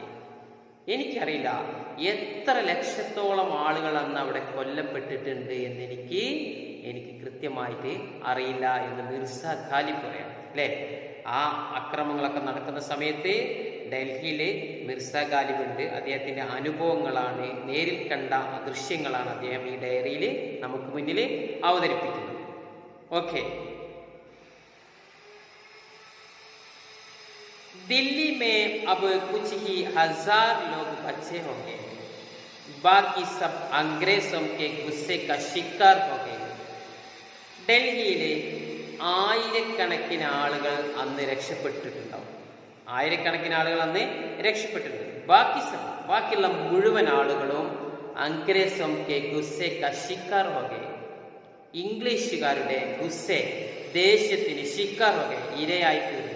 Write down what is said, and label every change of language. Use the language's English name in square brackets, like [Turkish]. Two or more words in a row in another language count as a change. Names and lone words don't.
[Malayalam] എനിക്കറിയില്ല എത്ര ലക്ഷത്തോളം ആളുകൾ അന്ന് അവിടെ കൊല്ലപ്പെട്ടിട്ടുണ്ട് എന്ന് എനിക്ക് കൃത്യമായിട്ട് അറിയില്ല എന്ന് മിർസ ഗാലിബ് പറയാം അല്ലേ. ആ അക്രമങ്ങളൊക്കെ നടക്കുന്ന സമയത്ത് ഡൽഹിയിൽ മിർസ ഗാലിബ് ഉണ്ട്. അദ്ദേഹത്തിൻ്റെ അനുഭവങ്ങളാണ്, നേരിൽ കണ്ട ദൃശ്യങ്ങളാണ് അദ്ദേഹം ഈ ഡയറിയിൽ നമുക്ക് മുന്നിൽ അവതരിപ്പിക്കുന്നത്. ഓക്കെ. [Hindi] दिल्ली में अब कुछ ही 1000 लोग बचे होंगे, बाकी सब अंग्रेजों के गुस्से का शिकार हो गए. [Malayalam] ഡൽഹിയിലെ ആയിരക്കണക്കിന് ആളുകൾ അന്ന് രക്ഷപ്പെട്ടിട്ടുണ്ടാവും. ആയിരക്കണക്കിന് ആളുകൾ അന്ന് രക്ഷപ്പെട്ടിട്ടുണ്ട്. ബാക്കിയുള്ള മുഴുവൻ ആളുകളും [Hindi] अंग्रेज़ों के गुस्से का शिकार [Malayalam] വകെ, ഇംഗ്ലീഷുകാരുടെ ഗുസ്സെ, ദേഷ്യത്തിന്, ശിക്കാർ വകെ ഇരയായി തീർന്നു.